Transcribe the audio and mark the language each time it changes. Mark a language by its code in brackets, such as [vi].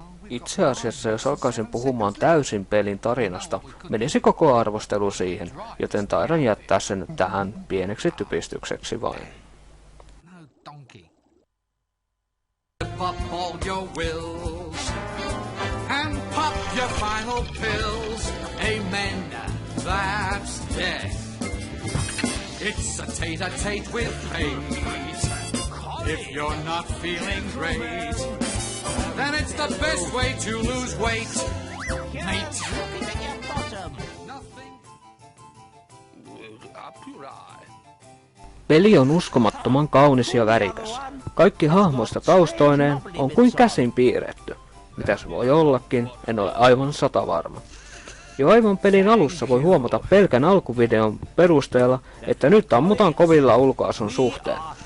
[fi] Itse asiassa, jos alkaisin puhumaan täysin pelin tarinasta, menisi koko arvostelu siihen, joten taidan jättää sen tähän pieneksi typistykseksi vain. [en] Pop all your wills and pop your final pills. Amen, that's death. It's a tete-a-tete with fate. If you're not feeling great, then it's the best way to lose weight, mate. [fi] Peli on uskomattoman kaunis ja värikäs. Kaikki hahmoista taustoineen on kuin käsin piirretty. Mitä se voi ollakin, en ole aivan satavarma. Jo aivan pelin alussa voi huomata pelkän alkuvideon perusteella, että nyt ammutaan kovilla ulkoasun suhteen.